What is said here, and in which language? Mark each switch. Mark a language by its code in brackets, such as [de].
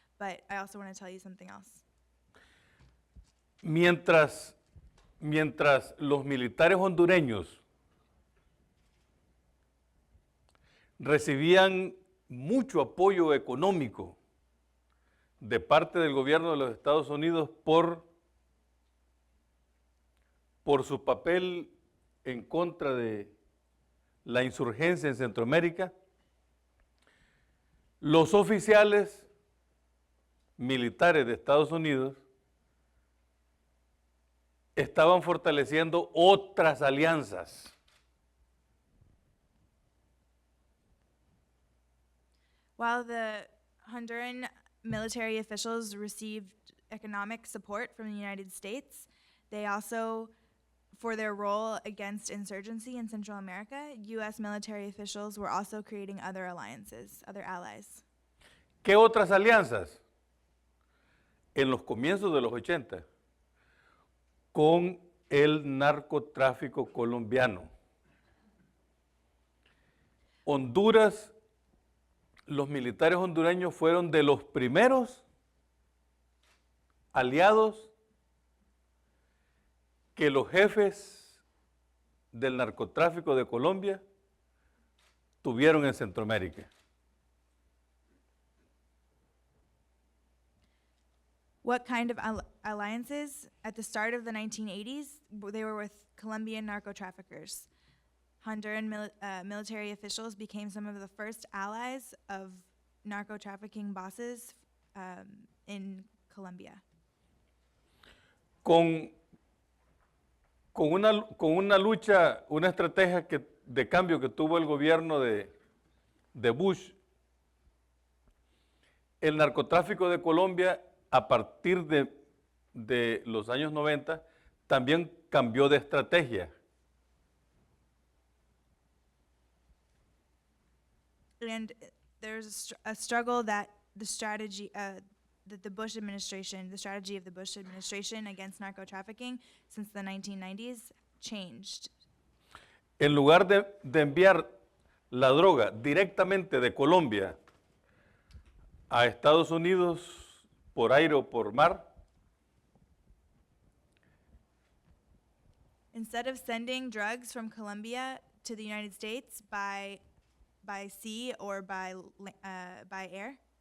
[en] But I also want to tell you something else. [es] Mientras los militares hondureños recibían mucho apoyo económico de parte del gobierno de los Estados Unidos por su papel en contra de la insurgencia en Centroamérica, los oficiales militares de Estados Unidos estaban fortaleciendo otras alianzas. [en] While the Honduran military officials received economic support from the United States, they also, for their role against insurgency in Central America, U.S. military officials were also creating other alliances, other allies. [es] ¿Qué otras alianzas? En los comienzos de los 80, con el narcotráfico colombiano. Honduras, los militares hondureños fueron de los primeros aliados que los jefes del narcotráfico de Colombia tuvieron en Centroamérica. [en] What kind of alliances? At the start of the 1980s, they were with Colombian narco-traffickers. Honduran military officials became some of the first allies of narco-trafficking bosses in Colombia. [es] Con una lucha, una estrategia de cambio que tuvo el gobierno de Bush, el narcotráfico de Colombia a partir de los años 90 también cambió de estrategia. [en] And there's a struggle that the strategy that the Bush administration, the strategy of the Bush administration against narco-trafficking since the 1990s changed. [es] En lugar de enviar la droga directamente de Colombia a Estados Unidos por aire o por mar, [en] Instead of sending drugs from Colombia to the United States by sea or by air,